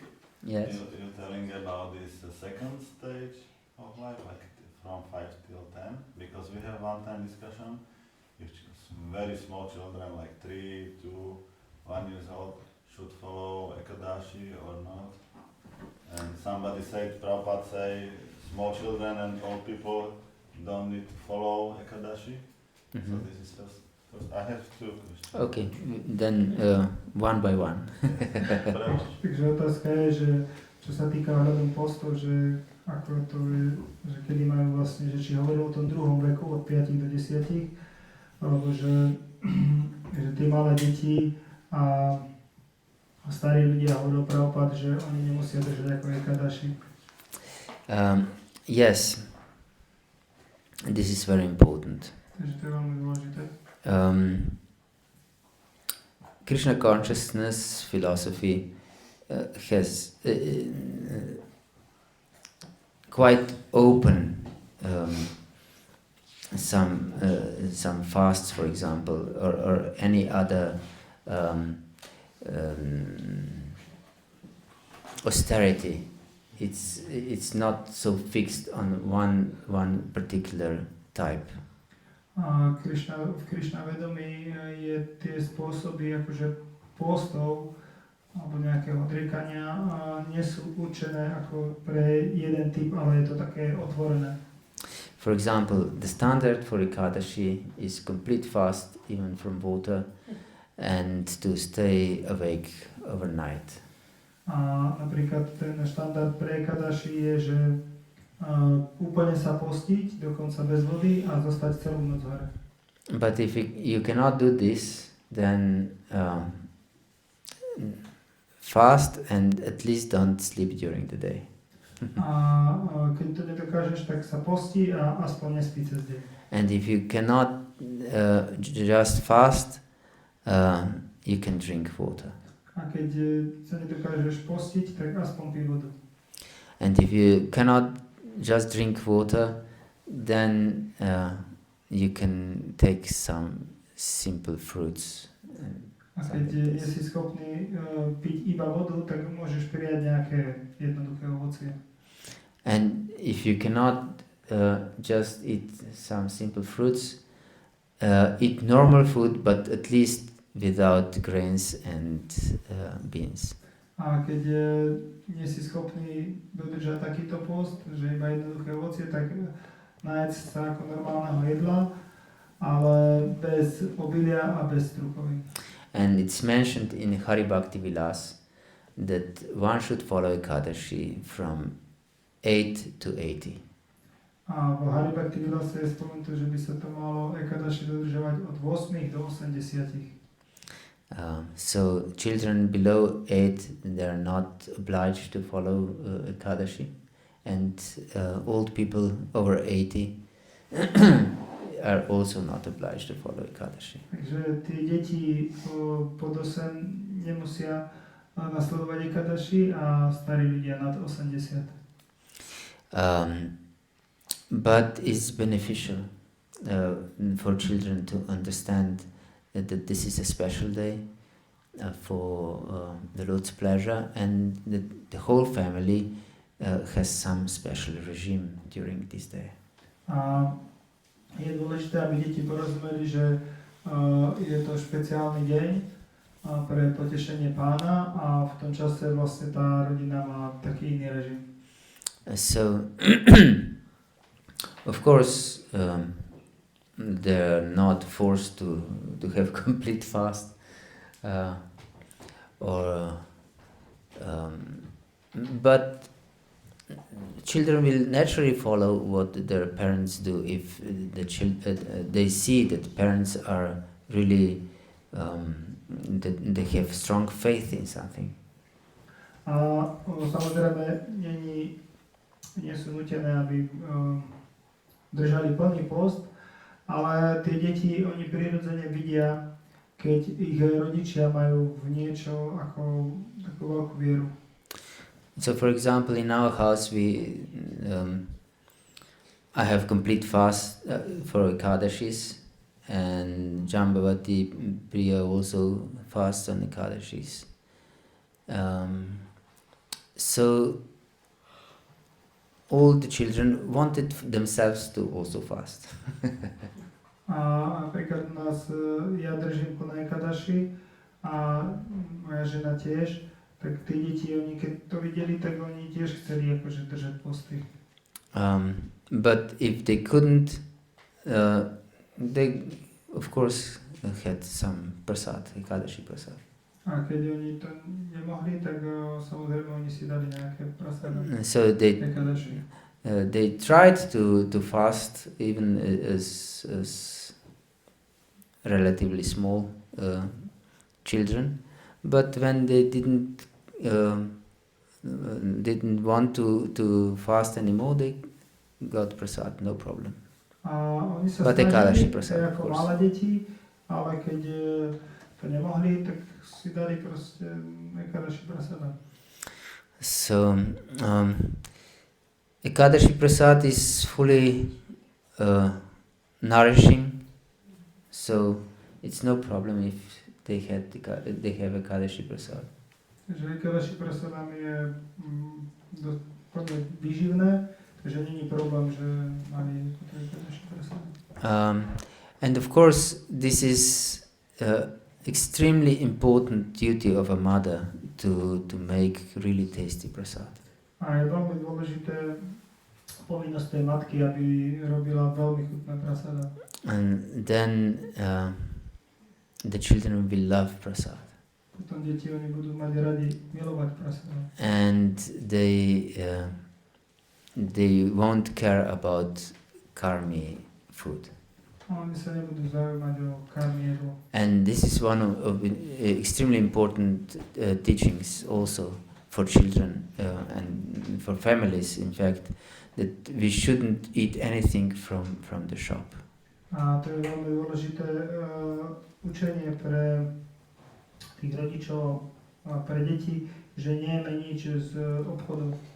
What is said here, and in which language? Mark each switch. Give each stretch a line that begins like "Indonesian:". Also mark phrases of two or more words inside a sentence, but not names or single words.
English: Yes. You're telling about this second stage of life, like from 5 till 10, because we have one-time discussion. If very small children, like 3 to 1 years old, should follow Ekadashi or not. And somebody said, Prabhupada say, small children and old people don't need to follow Ekadashi. So this is first. I have 2 questions. Okay, then one by one.
Slovak: Takže otázka je, že čo sa týka ohľadom postov, že ako to je, že kedy majú vlastne, že či hovoril o tom druhom veku od 5 do 10, alebo že tí malé deti a starí ľudia hovoril Prabhupada, že oni nemusia držať ako Ekadashi.
English: Yes, this is very important.
Slovak: Takže to je veľmi dôležité.
English: Krishna consciousness philosophy has quite open some fasts, for example, or any other austerity. It's not so fixed on one particular type.
Slovak: A v Krishna vedomí je tie spôsoby akože postov alebo nejakého odriekania nie sú určené ako pre jeden typ, ale je to také otvorené.
English: For example, the standard for Ekadashi is complete fast even from water and to stay awake overnight.
Slovak: A napríklad ten štandard pre Ekadashi je, že úplne sa postiť, dokonca bez vody a zostať celú noc hore.
English: But if you cannot do this, then fast and at least don't sleep during the day.
Slovak: A keď to nedokážeš, tak sa posti a aspoň nespí cez deň.
English: And if you cannot just fast, you can drink water.
Slovak: A keď sa nedokážeš postiť, tak aspoň pí vodu.
English: And if you cannot just drink water, then you can take some simple fruits.
Slovak: A keď nie si schopný piť iba vodu, tak môžeš prijať nejaké jednoduché ovocie.
English: And if you cannot just eat some simple fruits, eat normal food, but at least without grains and beans.
Slovak: A keď nie si schopný dodržať takýto post, že iba jednoduché ovocie, tak nájsť sa ako normálneho jedla, ale bez obilia a bez strukovín.
English: And it's mentioned in Hari Bhakti Vilas that one should follow Ekadashi from 8 to 80.
Slovak: A v Hari Bhakti Vilase je spomenuté, že by sa to malo Ekadashi dodržovať od 8 do 80.
English: So children below 8, they are not obliged to follow Ekadashi, and old people over 80 are also not obliged to follow Ekadashi.
Slovak: Takže tie deti pod 8 nemusia nasledovať Ekadashi a starí ľudia nad 80.
English: But it's beneficial for children to understand that this is a special day for the Lord's pleasure, and that the whole family has some special regime during this day.
Slovak: A je dôležité, aby deti porozumeli, že je to špeciálny deň pre potešenie Pána a v tom čase vlastne tá rodina má taký iný režim.
English: So, of course, they're not forced to have complete fast, but children will naturally follow what their parents do if they see that parents are really that they have strong faith in something.
Slovak: A samozrejme nie sú nutené, aby držali plný post, ale tie deti, oni prirodzene vidia, keď ich rodičia majú v niečo ako takú veľkú vieru.
English: So, for example, in our house, I have complete fast for Ekadashis, and Jambavati Priya also fasts on Ekadashis. So all the children wanted themselves to also fast.
Slovak: A napríklad u nás, ja držím na Ekadaši a moja žena tiež, tak tí deti, oni keď to videli, tak oni tiež chceli akože držať posty.
English: But if they couldn't, they of course had some prasad, Ekadashi prasad.
Slovak: A keď oni to nemohli, tak samozrejme oni si dali nejaké prasady.
English: So
Slovak: Ekadaši.
English: they tried to fast even as relatively small children, but when they didn't want to fast anymore, they got prasad, no problem.
Slovak: A oni sa
English: But Ekadashi
Slovak: snažili
English: prasad, of
Slovak: ako
English: course.
Slovak: malé deti, ale keď to nemohli, tak si dali proste Ekadaši prasada.
English: So Ekadashi prasad is fully nourishing, so it's no problem if they have Ekadashi prasad.
Slovak: Takže Ekadaši prasada je plne výživné, takže není problém, že mali Ekadaši prasada.
English: And of course, this is extremely important duty of a mother to make really tasty prasad.
Slovak: A je veľmi dôležité povinnosť tej matky, aby robila veľmi chutné prasada.
English: And then the children will love prasad.
Slovak: Potom deti, oni budú mať radi milovať prasada.
English: And they won't care about karmi food.
Slovak: A oni sa nebudú zaujímať o karmi jedlo.
English: And this is one of extremely important teachings also for children and for families, in fact, that we shouldn't eat anything from the shop.
Slovak: A to je veľmi dôležité učenie pre tých rodičov a pre deti, že nejeme nič z obchodov.